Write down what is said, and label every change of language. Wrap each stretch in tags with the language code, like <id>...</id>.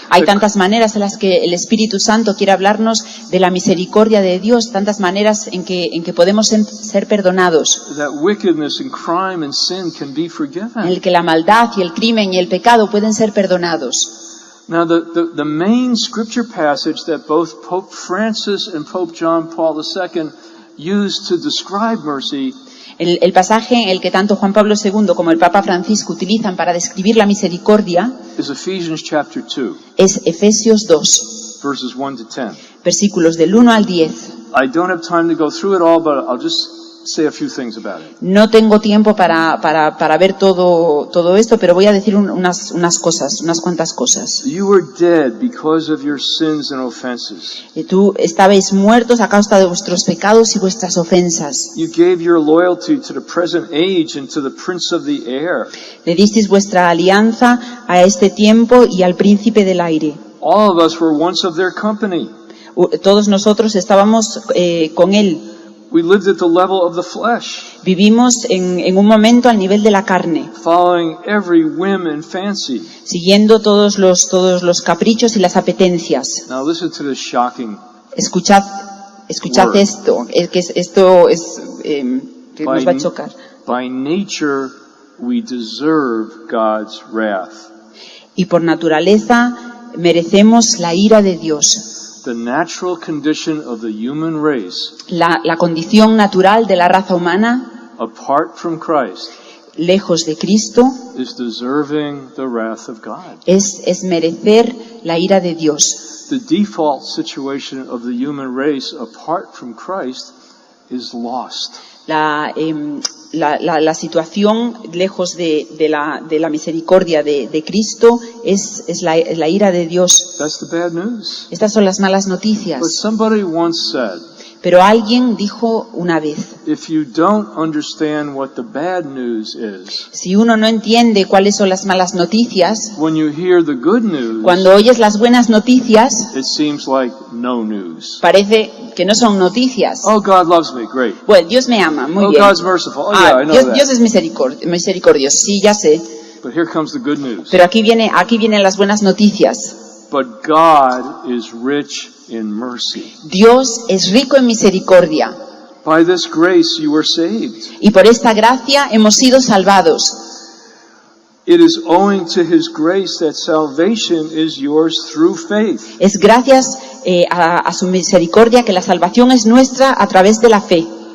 <es>Hay tantas maneras en las que el Espíritu Santo quiere hablarnos de la misericordia de Dios, tantas maneras en que podemos ser perdonados,</es> <en>That wickedness and crime and sin can be</en> <es>en</es> <en>forgiven.</en> <es>el que la maldad y el crimen y el pecado pueden ser perdonados.</es> <en>Now, the main scripture passage that both Pope Francis and Pope John Paul II used to describe mercy</en> <es>El pasaje en el que tanto Juan Pablo II como el Papa Francisco utilizan para describir la misericordia</es> <en>is Ephesians chapter 2,</en> <es>es Efesios 2,</es> <en>verses 1 to 10.</en> <es>versículos del 1 al 10.</es> <en>I don't have time to go through it all, but I'll just say a few things about it.</en> <es>No tengo tiempo para ver todo esto, pero voy a decir unas cuantas cosas.</es> <en>You were dead because of your sins and offenses.</en> <es>Tú estabais muertos a causa de vuestros pecados y vuestras ofensas.</es> <en>You gave your loyalty to the present age and to the prince of the air.</en> <es>Le disteis vuestra alianza a este tiempo y al príncipe del aire.</es> <en>All of us were once of their company.</en> <es>Todos nosotros estábamos con él.</es> <en>We lived at the level of the flesh,</en> <es>Vivimos en un momento al nivel de la carne,</es> <en>following every whim and fancy.</en> <es>siguiendo todos los caprichos y las apetencias.</es> <en>Now listen to this shocking.</en> <es>Escuchad</es> <en>Word.</en> <es>esto, que esto es que nos va a chocar.</es> <en>By nature, we deserve God's wrath.</en> <es>Y por naturaleza merecemos la ira de Dios.</es> <en>The natural condition of the human race,</en> <es>La condición natural de la raza humana,</es> <en>apart from Christ,</en> <es>lejos de Cristo,</es> <en>is deserving the wrath of God.</en> <es>es merecer la ira de Dios.</es> <en>The default situation of the human race apart from Christ is lost.</en> <es>La situación lejos de la misericordia de Cristo es la ira de Dios.</es> <en>That's the bad news.</en> <es>Estas son las malas</es> <en>But</en> <es>noticias.</es> <en>somebody once said,</en> <es>Pero alguien dijo una vez,</es> <en>if you don't understand what the bad news is,</en> <es>si uno no entiende cuáles son las malas noticias,</es> <en>when you hear the good news,</en> <es>cuando oyes las buenas noticias,</es> <en>it seems like no news.</en> <es>parece que no son noticias.</es> <en>Oh, God loves me, great.</en> <es>Bueno, Dios me ama, muy</es> <en>Oh,</en> <es>bien.</es> <en>God's merciful. Oh, yeah, I know</en> <es>Dios</es> <en>that.</en> <es>es misericordioso, sí, ya sé.</es> <en>But here comes the good news.</en> <es>Pero aquí vienen las buenas noticias.</es> <en>But God is rich in mercy.</en> <es>Dios es rico en misericordia.</es> <en>By this grace you were saved.</en> <es>Y por esta gracia hemos sido salvados.</es> <en>It is owing to His grace that salvation is yours through faith.</en> <es>Es gracias a su misericordia que la salvación es nuestra a través de la fe.</es>